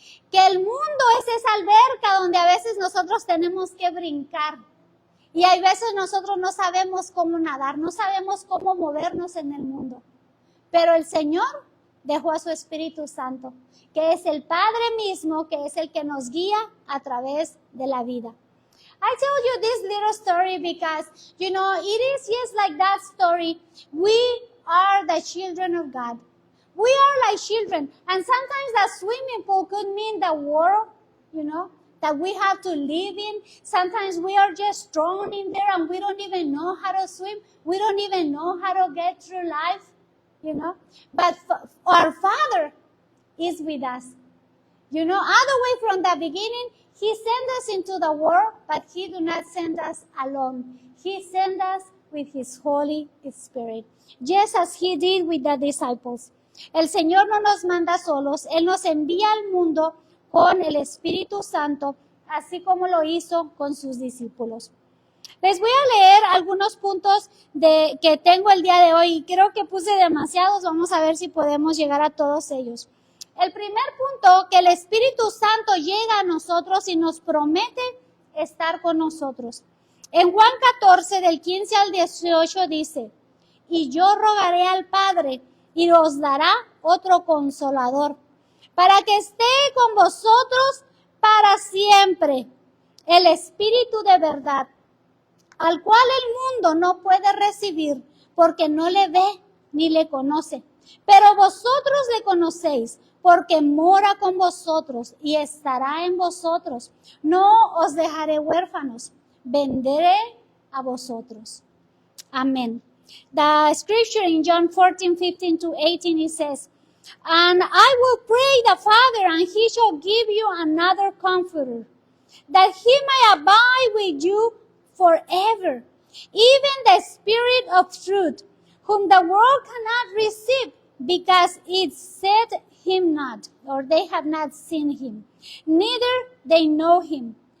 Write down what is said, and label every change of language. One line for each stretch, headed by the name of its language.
Spanish: Que el mundo es esa alberca donde a veces nosotros tenemos que brincar. Y hay veces nosotros no sabemos cómo nadar, no sabemos cómo movernos en el mundo. Pero el Señor dejó a su Espíritu Santo, que es el Padre mismo, que es el que nos guía a través de la vida.
English: I tell you this little story because, it is just like that story. We are the children of God. We are like children. And sometimes that swimming pool could mean the world, that we have to live in. Sometimes we are just thrown in there and we don't even know how to swim. We don't even know how to get through life, But our Father is with us. All the way from the beginning, He sent us into the world, but He do not send us alone. He sent us with His Holy Spirit, just as He did with the disciples.
Spanish: El Señor no nos manda solos, Él nos envía al mundo con el Espíritu Santo, así como lo hizo con sus discípulos. Les voy a leer algunos puntos que tengo el día de hoy. Creo que puse demasiados, vamos a ver si podemos llegar a todos ellos. El primer punto, que el Espíritu Santo llega a nosotros y nos promete estar con nosotros. En Juan 14, del 15 al 18 dice, y yo rogaré al Padre y os dará otro consolador, para que esté con vosotros para siempre, el Espíritu de verdad, al cual el mundo no puede recibir, porque no le ve ni le conoce. Pero vosotros le conocéis, porque mora con vosotros y estará en vosotros. No os dejaré huérfanos, vendré a vosotros. Amen.
English: The scripture in John 14:15-18, it says, and I will pray the Father, and He shall give you another Comforter, that He may abide with you forever, even the Spirit of truth, whom the world cannot receive, because it said Him not, or they have not seen Him, neither they know Him.